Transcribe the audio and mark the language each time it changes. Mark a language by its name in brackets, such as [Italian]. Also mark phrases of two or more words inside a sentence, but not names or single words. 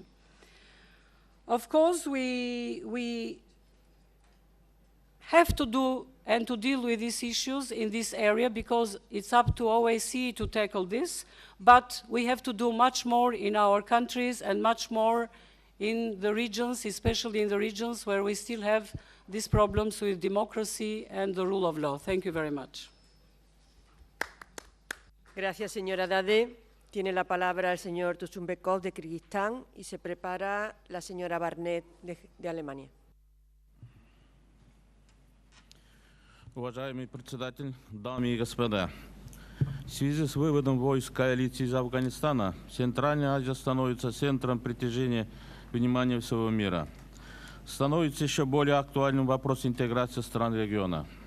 [English] Of course, we have to do and to deal with these issues in this area because it's up to OSCE to tackle this, but we have to do much more in our countries and much more in the regions, especially in the regions where we still have these problems with democracy and the rule of law. Thank you very much. [Spanish] Gracias, señora Dade. Tiene la palabra el señor Tusumbekov de Kirguistán y se prepara la señora Barnett de Alemania. [Russian] Уважаемый председатель, дамы и господа, в связи с выводом войск коалиции из Афганистана, Центральная Азия становится центром притяжения внимания всего мира. Становится еще более актуальным вопрос интеграции стран региона.